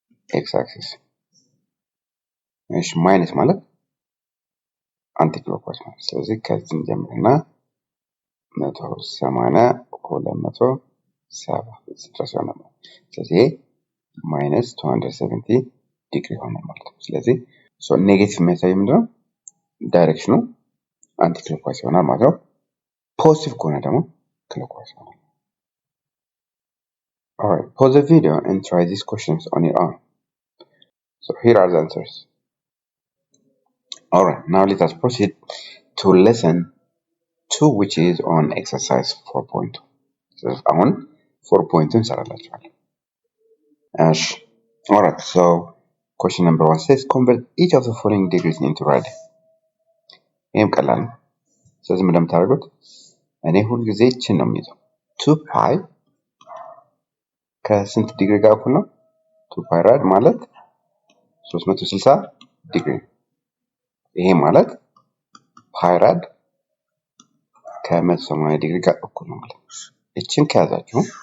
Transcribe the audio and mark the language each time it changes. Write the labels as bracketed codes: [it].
[am] ኤክስ አክሲስ እሺ። ማይነስ ማለት አንቲ ክሎክዋይዝ ማለት ስለዚህ ከዚህ ጀምርና 180 270 ድረስ ይሆናል ማለት ስለዚህ ማይነስ 270 ዲግሪ ይሆናል ማለት ነው። ስለዚህ ሶ ኔጌቲቭ የሚያሳይ ምንድነው? ዳይሬክሽኑ አንቲ ክሎክዋይዝ ይሆናል ማለት ነው። ፖዚቲቭ ከሆነ ደግሞ ክሎክዋይዝ ይሆናል። [en] alright, pause the video and try these questions on your own. So here are the answers. alright, now let us proceed to lesson 2 which is on exercise 4.2. so [am] አሁን 4.2 እንሰራላችኋለን። እሺ [en] alright, so question number 1 says convert each of the following degrees into radian. [am] ይሄም ቀላል ነው። ስለዚህ ምን እንደምታደርጉት እኔ ሁሉ ጊዜ እችን ነው የሚይዘው 2 ፓይ ከስንት ዲግሪ ጋር እኩል ነው? 2 ፓይ ራድ ማለት 360 ዲግሪ ነው። ይሄ ማለት ፓይ ራድ ከ180 ዲግሪ ጋር እኩል ነው ማለት ነው። እችን ከያዛችሁ